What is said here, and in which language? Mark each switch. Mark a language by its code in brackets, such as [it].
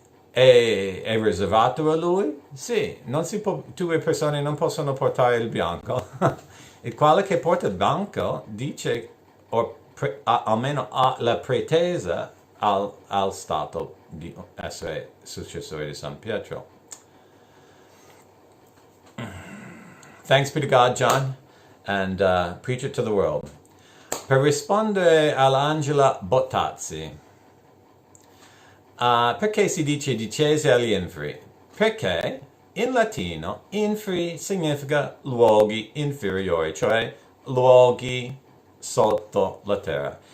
[it] È riservato a lui? Sì, due persone non possono portare il bianco. Il quale che porta il bianco dice, o almeno ha la pretesa al stato di essere successore di San Pietro. [en] Thanks be to God, John, and preach it to the world. [it] Per rispondere all'Angela Bottazzi, perché si dice discese agli inferi? Perché in latino inferi significa luoghi inferiori, cioè luoghi sotto la terra.